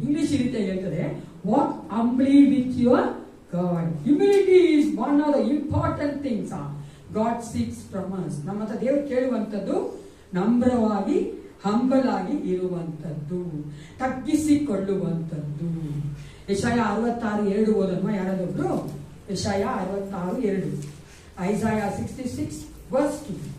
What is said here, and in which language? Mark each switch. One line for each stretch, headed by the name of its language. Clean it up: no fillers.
Kannada: English ಈ ರೀತಿಯಾಗಿ ಹೇಳ್ತದೆ,
English: Walk humbly with your God. Humility is one of the important things God seeks from us.
Kannada: ನಮ್ಮ ಹತ್ರ ದೇವರು ಕೇಳುವಂಥದ್ದು ನಮ್ರವಾಗಿ, ಹಂಬಲ್ ಆಗಿ ಇರುವಂಥದ್ದು, ತಗ್ಗಿಸಿಕೊಳ್ಳುವಂಥದ್ದು. ಯೆಶಾಯ 66:2 ಓದಮ್ಮ ಯಾರಾದೊಬ್ರು. ಯೆಶಾಯ 66:2, ಐಸಾಯ 66:2.